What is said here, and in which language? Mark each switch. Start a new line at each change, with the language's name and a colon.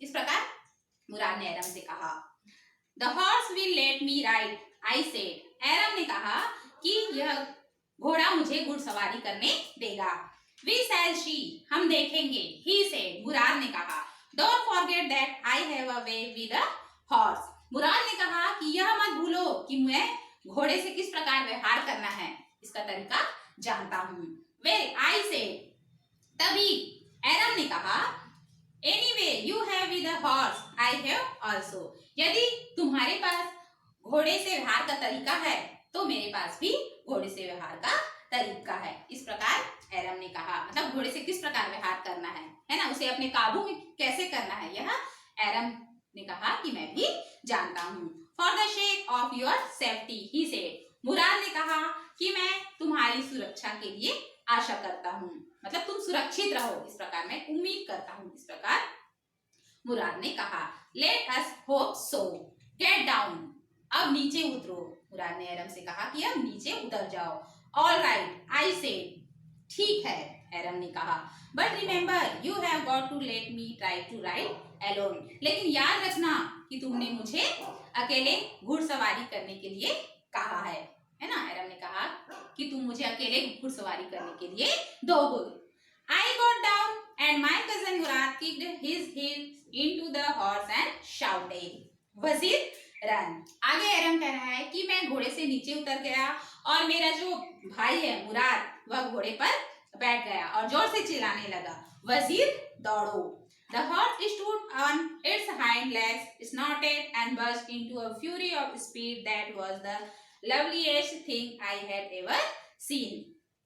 Hindi: इस प्रकार मुराद ने एरम से कहा।
English: The horse will let me ride, I said.
Hindi: एरम ने कहा कि यह घोड़ा मुझे घुड़सवारी करने देगा।
English: We shall see.
Hindi: हम देखेंगे।
English: He said.
Hindi: मुराद ने कहा।
English: Don't forget that I have a way with a horse.
Hindi: मुराद ने कहा कि यह मत भूलो कि मैं घोड़े से किस प्रकार व्यवहार करना है, इसका तरीका जानता हूँ।
English: Well, I said.
Hindi: तभी एरम ने कहा,
English: Anyway, you have with a horse, I have also.
Hindi: यदि तुम्हारे पास घोड़े से व्यवहार का तरीका है तो मेरे पास भी घोड़े से व्यवहार का तरीका है। इस प्रकार एरम ने कहा, मतलब घोड़े से किस प्रकार व्यवहार करना है ना, उसे अपने काबू में कैसे करना है, यह एरम ने कहा कि मैं भी जानता हूँ।
English: For the sake of your safety he said.
Hindi: मुराद ने कहा कि मैं तुम्हारी सुरक्षा के लिए आशा करता हूँ, मतलब तुम सुरक्षित रहो, इस प्रकार मैं उम्मीद करता हूँ। इस प्रकार मुराद ने कहा।
English: Let us hope so. Get down.
Hindi: अब नीचे उतरो। मुराद ने एरम से कहा कि अब नीचे उतर जाओ।
English: All right, I said. ठीक है, एरम ने कहा।
Hindi: But remember, you have got to let मी try to ride Elon. लेकिन याद रखना कि तुमने मुझे अकेले घुड़सवारी करने के लिए कहा है ना। एरम ने कहा कि तुम मुझे अकेले घुड़सवारी करने के लिए दोगे।
English: I got down and my cousin Murad kicked his heels into the horse and shouted, "Wazir, run!"
Hindi: आगे एरम कह रहा है कि मैं घोड़े से नीचे उतर गया और मेरा जो भाई है मुराद, वह घोड़े पर बैठ गया और जोर से चिल्लाने लगा, "वजीर, दौड़ो!"
English: The horse stood on its hind legs, snorted and burst into a fury of speed that was the loveliest thing I had ever seen.